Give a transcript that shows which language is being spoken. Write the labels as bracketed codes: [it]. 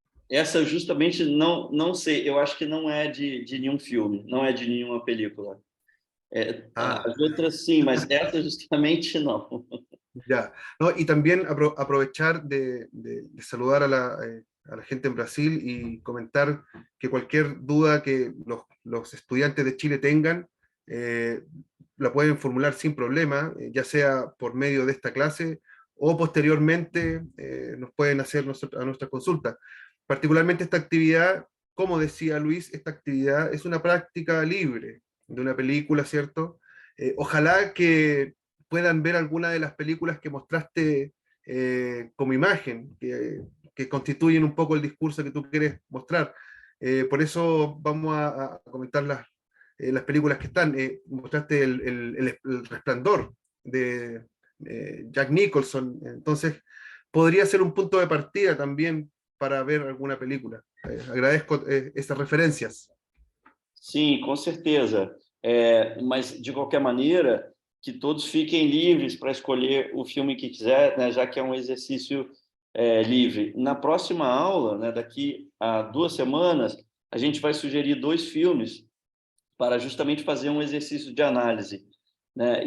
[pt] Essa justamente não sei, eu acho que não é de nenhum filme, não é de nenhuma película. As outras sim, mas essa justamente não. [es] Ya, no, y también aprovechar de saludar a la gente en Brasil y comentar que cualquier duda que los estudiantes de Chile tengan, la pueden formular sin problema, ya sea por medio de esta clase o posteriormente nos pueden hacer a nuestras consultas. Particularmente esta actividad, como decía Luis, esta actividad es una práctica libre de una película, ¿cierto? Ojalá que puedan ver alguna de las películas que mostraste como imagen, que constituyen un poco el discurso que tú quieres mostrar. Por eso vamos a comentar las películas que están. Mostraste el Resplandor de Jack Nicholson, entonces podría ser un punto de partida también para ver alguna película. [pt] Agradezco essas referências. Sim, com certeza. Mas, de qualquer maneira, que todos fiquem livres para escolher o filme que quiser, né, já que é um exercício livre. Na próxima aula, né, daqui a 2 semanas, a gente vai sugerir 2 filmes para justamente fazer um exercício de análise, né?